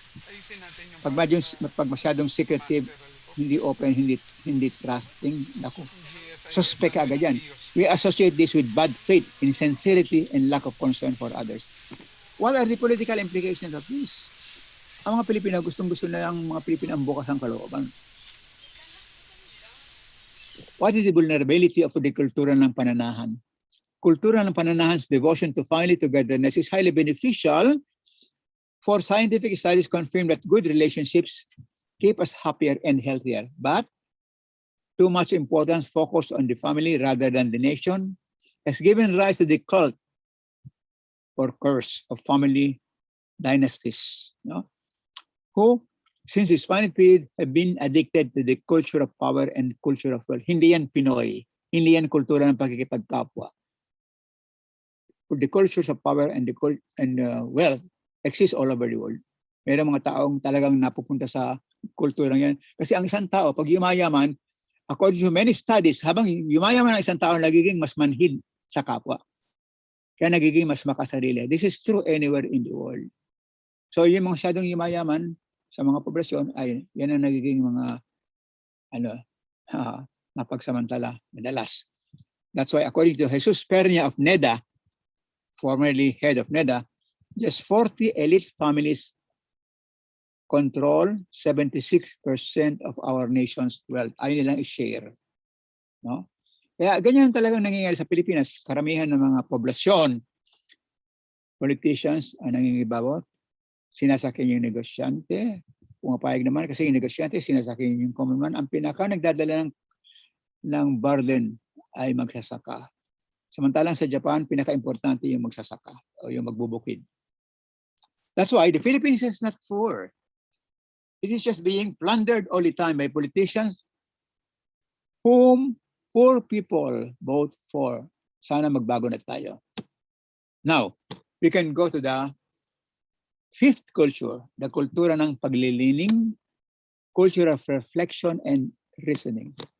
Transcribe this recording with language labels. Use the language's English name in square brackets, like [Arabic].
[Filipino] ayusin natin yung Pag masyadong secretive, hindi open, hindi trusting, naku, suspect agad yan. [English] We associate this with bad faith, insincerity, and lack of concern for others. What are the political implications of this? [Filipino] Ang mga Pilipino, gustong-gusto na ang mga Pilipino ang bukas ang kalooban. [English] What is the vulnerability of the kultura ng pananahan? Kultura ng pananahan's devotion to family togetherness is highly beneficial. For scientific studies confirm that good relationships keep us happier and healthier. But too much importance focused on the family rather than the nation has given rise to the cult or curse of family dynasties, no? Who, since the Spanish period, have been addicted to the culture of power and culture of wealth. [Filipino] Hindi yan Pinoy. Hindi yan kultura ng pagkikipagkapwa. [English] The cultures of power and wealth exist all over the world. [Filipino] Mayroong mga taong talagang napupunta sa kulturang yan. Kasi ang isang tao, pag yumayaman, according to many studies, habang yumayaman ang isang tao, nagiging mas manhid sa kapwa. Kaya nagiging mas makasarili. [English] This is true anywhere in the world. [Filipino] So yung mga masyadong yumayaman, sa mga poblasyon ay yan ang nagiging mga napagsamantala madalas. [English] That's why according to Jesus Pernia of NEDA, formerly head of NEDA, just 40 elite families control 76% of our nation's wealth. [Filipino] Ayaw nilang i-share. No? Kaya ganyan talagang nangyayari sa Pilipinas. Karamihan ng mga poblasyon, politicians ang nangingibabaw, sinasakin yung negosyante, pumapayag naman kasi yung negosyante, sinasakin yung common man. Ang pinaka nagdadala ng burden ay magsasaka. Samantalang sa Japan, pinaka-importante yung magsasaka o yung magbubukid. [English] That's why the Philippines is not poor. It is just being plundered all the time by politicians whom poor people vote for. [Filipino] Sana magbago na tayo. [English] Now, we can go to the fifth culture, the kultura ng paglilining, culture of reflection and reasoning.